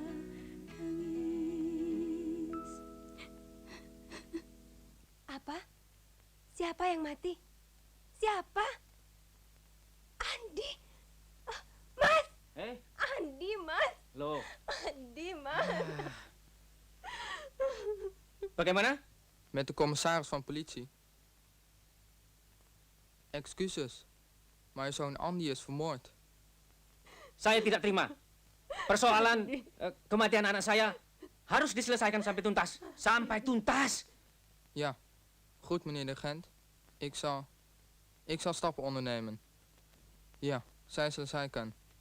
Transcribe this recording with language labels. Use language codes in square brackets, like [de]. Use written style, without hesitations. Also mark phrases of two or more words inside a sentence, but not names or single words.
[id] Apa? Siapa yang mati? Siapa? Andi? Mas! Andi, Mas! Loh, Andi, Mas! bagaimana? [nl] Met de commissaris van politie. Excuses, maar je zoon Andy is vermoord. [id] Saya tidak terima. Persoalan kematian anak saya harus diselesaikan sampai tuntas. Sampai tuntas. [nl] Ja, goed meneer de agent. Ik zal stappen ondernemen. [id] Ja, zij selesaikan.